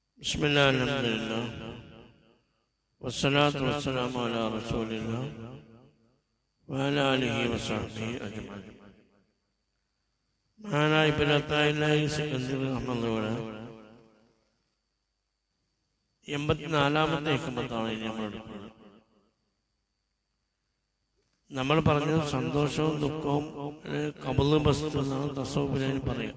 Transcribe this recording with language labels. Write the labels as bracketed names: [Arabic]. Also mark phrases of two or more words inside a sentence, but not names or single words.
[Arabic] بسم الله الحمد لله والصلاة والسلام على رسول الله وعلى آله وصحبه أجمعين. [Malayalam] മഹാനായ ഇബ്നു അത്താഇല്ലാഹി സിക്കന്ദരി റഹ്മത്തുള്ളാഹി 84ാമത്തെ ഹിക്മത്താണ് നമ്മൾ എടുക്കുന്നത്. നമ്മൾ പറഞ്ഞത് സന്തോഷവും ദുഃഖവും [Arabic] قبض بسط [Malayalam] എന്നാണ് തസവ്വുഫിൽ പറയുക.